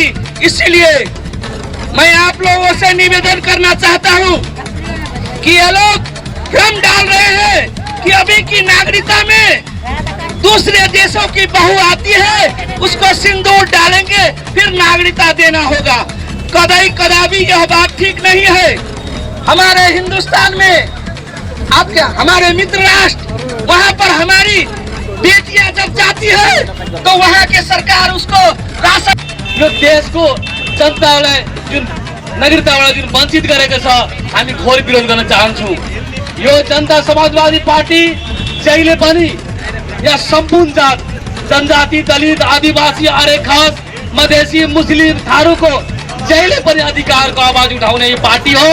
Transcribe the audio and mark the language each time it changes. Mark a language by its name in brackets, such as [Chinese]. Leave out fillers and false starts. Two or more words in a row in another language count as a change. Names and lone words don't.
[Hindi] इसीलिए मैं आप लोगों से निवेदन करना चाहता हूं कि ये लोग भ्रम डाल रहे हैं कि अभी की नागरिकता में दूसरे देशों की बहू आती है, उसको सिंदूर डालेंगे फिर नागरिकता देना होगा। कदाई कदापि यह बात ठीक नहीं है। हमारे हिंदुस्तान में आप क्या, हमारे मित्र राष्ट्र, वहाँ पर हमारी बेटियां जब जाती है तो वहाँ के सरकार उसको राशन, [Nepali] यो देशको जनतालाई जुन नागरिकताबाट जुन वञ्चित गरेको छ, हामी घोर विरोध गर्न चाहन्छौँ। यो जनता समाजवादी पार्टी जहिले पनि यहाँ सम्पूर्ण जात, जनजाति, दलित, आदिवासी, आर्य खास, मधेसी, मुस्लिम, थारूको जहिले पनि अधिकारको आवाज उठाउने यो पार्टी हो।